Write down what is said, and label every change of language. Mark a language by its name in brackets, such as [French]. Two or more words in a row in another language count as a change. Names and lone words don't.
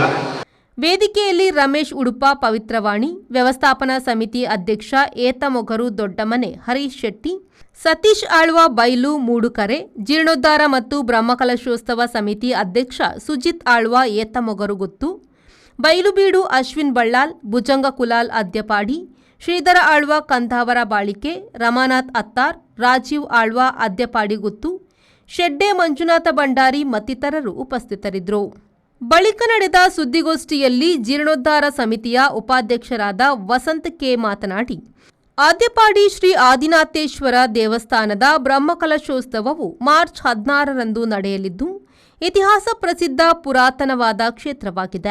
[Kannada] ವೇದಿಕೆಯಲ್ಲಿ ರಮೇಶ್ ಉಡುಪ ಪವಿತ್ರವಾಣಿ, ವ್ಯವಸ್ಥಾಪನಾ ಸಮಿತಿ ಅಧ್ಯಕ್ಷ ಏತಮೊಗರು ದೊಡ್ಡಮನೆ ಹರೀಶ್ ಶೆಟ್ಟಿ, ಸತೀಶ್ ಆಳ್ವ ಬೈಲು ಮೂಡುಕರೆ, ಜೀರ್ಣೋದ್ಧಾರ ಮತ್ತು ಬ್ರಹ್ಮಕಲಶೋತ್ಸವ ಸಮಿತಿ ಅಧ್ಯಕ್ಷ ಸುಜಿತ್ ಆಳ್ವ ಏತಮೊಗರು ಗುತ್ತು, ಬೈಲುಬೀಡು ಅಶ್ವಿನ್ ಬಳ್ಳಾಲ್, ಭುಜಂಗ ಕುಲಾಲ್ ಅದ್ಯಪಾಡಿ, ಶ್ರೀಧರ ಆಳ್ವ ಕಂಧಾವರ ಬಾಳಿಕೆ, ರಮಾನಾಥ್ ಅತ್ತಾರ್, ರಾಜೀವ್ ಆಳ್ವ ಅದ್ಯಪಾಡಿ ಗುತ್ತು, ಶೆಡ್ಡೆ ಮಂಜುನಾಥ ಭಂಡಾರಿ ಮತ್ತಿತರರು ಉಪಸ್ಥಿತರಿದ್ದರು. ಬಳಿಕ ನಡೆದ ಸುದ್ದಿಗೋಷ್ಠಿಯಲ್ಲಿ ಜೀರ್ಣೋದ್ಧಾರ ಸಮಿತಿಯ ಉಪಾಧ್ಯಕ್ಷರಾದ ವಸಂತ್ ಕೆ ಮಾತನಾಡಿ, ಆದ್ಯಪಾಡಿ ಶ್ರೀ ಆದಿನಾಥೇಶ್ವರ ದೇವಸ್ಥಾನದ ಬ್ರಹ್ಮಕಲಶೋತ್ಸವವು ಮಾರ್ಚ್ 16ರಂದು ನಡೆಯಲಿದ್ದು ಇತಿಹಾಸ ಪ್ರಸಿದ್ಧ ಪುರಾತನವಾದ ಕ್ಷೇತ್ರವಾಗಿದೆ.